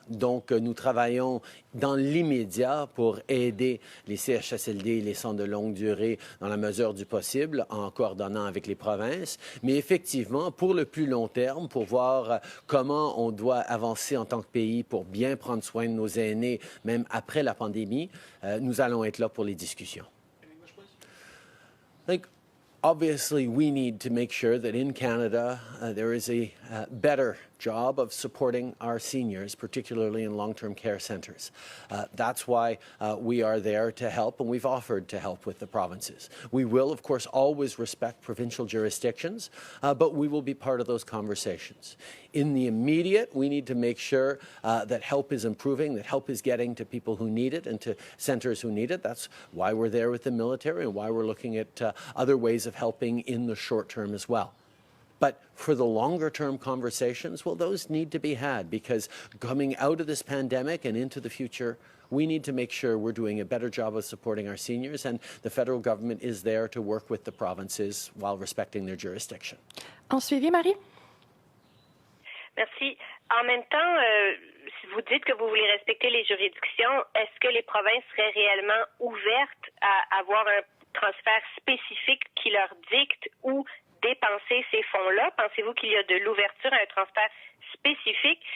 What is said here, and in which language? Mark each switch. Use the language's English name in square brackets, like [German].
[French] Donc, nous travaillons dans l'immédiat pour aider les CHSLD et les centres de longue durée dans la mesure du possible, en coordonnant avec les provinces. Mais effectivement, pour le plus long terme, pour voir comment on doit avancer en tant que pays pour bien prendre soin de nos aînés, même après la pandémie, nous allons être là pour les discussions. [English] Obviously, we need to make sure that in Canada there is a better job of supporting our seniors, particularly in long-term care centres. That's why we are there to help, and we've offered to help with the provinces. We will, of course, always respect provincial jurisdictions, but we will be part of those conversations. In the immediate, we need to make sure that help is improving, that help is getting to people who need it and to centres who need it. That's why we're there with the military and why we're looking at other ways of helping in the short term as well. But for the longer-term conversations, well, those need to be had because coming out of this pandemic and into the future, we need to make sure we're doing a better job of supporting our seniors, and the federal government is there to work with the provinces while respecting their jurisdiction. [French] En suivi, Marie? Merci. En même temps, si vous dites que vous voulez respecter les juridictions, est-ce que les provinces seraient réellement ouvertes à avoir un transfert spécifique qui leur dicte où dépenser ces fonds-là? Pensez-vous qu'il y a de l'ouverture à un transfert spécifique?